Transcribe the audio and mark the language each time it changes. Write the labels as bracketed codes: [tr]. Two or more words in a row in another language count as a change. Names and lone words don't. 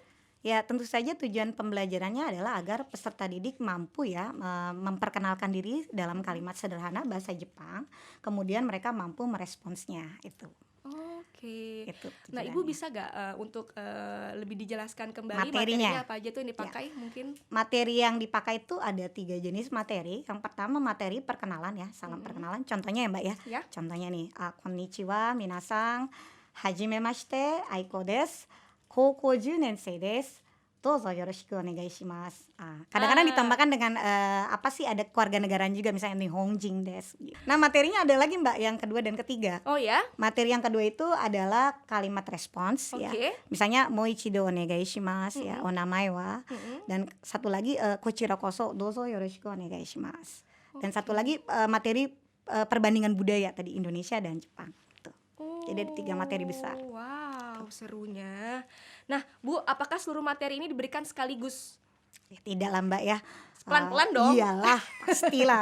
[id] Ya tentu saja tujuan pembelajarannya adalah agar peserta didik mampu ya memperkenalkan diri dalam kalimat sederhana bahasa Jepang, kemudian mereka mampu meresponsnya itu. Oke. Itu Nah, tujuannya. Ibu bisa gak untuk lebih dijelaskan kembali Materinya. apa aja tuh yang dipakai mungkin? Materi yang dipakai itu ada 3 jenis materi. Yang pertama materi perkenalan ya, salam perkenalan. Contohnya ya Mbak ya. Ya. Contohnya nih, [ja] こんにちは皆さん、はじめまして、aikoです、高校10年生です. どうぞよろしくお願いします. [id] Kadang-kadang ditambahkan dengan apa sih, ada kewarganegaraan juga, misalnya [ja] 日本人です. [id] Nah, materinya ada lagi Mbak yang kedua dan ketiga. Oh ya? Materi yang kedua itu adalah kalimat respons ya. Oke. [ja] Misalnya もう一度お願いします ya, お名前は. [id] Dan satu lagi [ja] こちらこそどうぞよろしくお願いします. [id] Dan satu lagi materi perbandingan budaya tadi Indonesia dan Jepang. Tuh. Jadi ada 3 materi besar. Wow, serunya. Nah, Bu, apakah seluruh materi ini diberikan sekaligus? Ya, tidak lah Mbak ya. Pelan-pelan dong. Iyalah, pastilah.